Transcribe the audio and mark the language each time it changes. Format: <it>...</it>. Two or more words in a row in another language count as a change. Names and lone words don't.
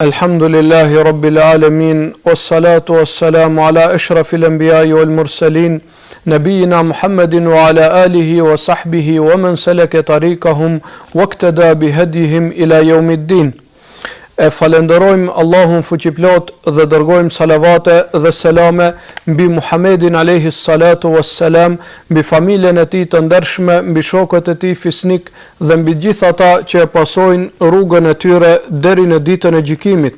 <ar>الحمد لله رب العالمين، والصلاة والسلام على أشرف الأنبياء والمرسلين، نبينا محمد وعلى آله وصحبه ومن سلك طريقهم واقتدى بهديهم إلى يوم الدين.</ar> <sq>E falenderojmë Allahun fuqiplot dhe dërgojmë salavate dhe selame mbi Muhammedin alayhi salatu wassalam, mbi familjen e tij të ndershme, mbi shokët e tij fisnik dhe mbi gjithë ata që e pasojnë rrugën e tyre deri në ditën e gjykimit.</sq>